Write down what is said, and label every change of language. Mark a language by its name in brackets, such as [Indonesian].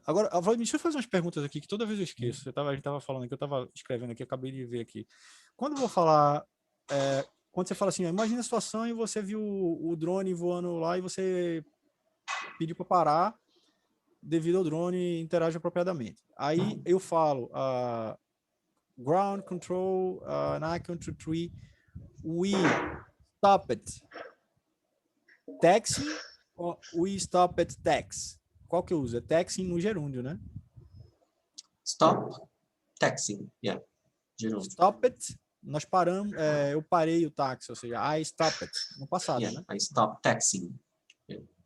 [Portuguese] Agora, deixa eu fazer umas perguntas aqui que toda vez eu esqueço. A gente estava falando aqui, eu estava escrevendo aqui, acabei de ver aqui. Quando eu vou falar, quando você fala assim, imagina a situação e você viu o drone voando lá e você pediu para parar devido ao drone interage apropriadamente. Aí eu falo, [English] ground control, Nikon 23, we stop it. Taxing ou we stop at tax? [Portuguese] Qual que eu uso? É taxing no gerúndio, né? [English] Stop taxing. Yeah. Gerúndio. Stop it, [Portuguese] nós paramos, eu parei o táxi, ou seja, [English] I stop it, [Portuguese] no passado, [English] Yeah. [Portuguese] né? [English] I stop taxing. Yeah.